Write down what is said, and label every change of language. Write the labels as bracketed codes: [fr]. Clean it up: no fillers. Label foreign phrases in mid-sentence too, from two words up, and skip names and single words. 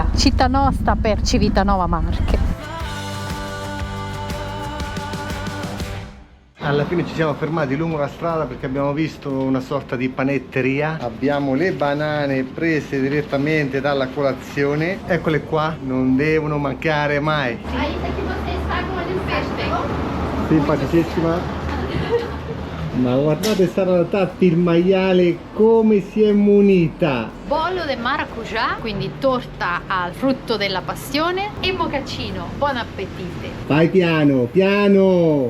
[it] Città sta per Civitanova Marche. Alla fine ci siamo fermati lungo la strada perché abbiamo visto una sorta di panetteria. Abbiamo le banane prese direttamente dalla colazione. Eccole qua, non devono mancare mai. [pt] Aí isso aqui vocês pagam ali no peixe, tem? [it] Simpaticissima. Ma guardate sta Tatti il maiale come si è munita. [pt] Bollo de maracujá, [it] quindi torta al frutto della passione, e mocaccino. Buon appetito! Vai piano, piano!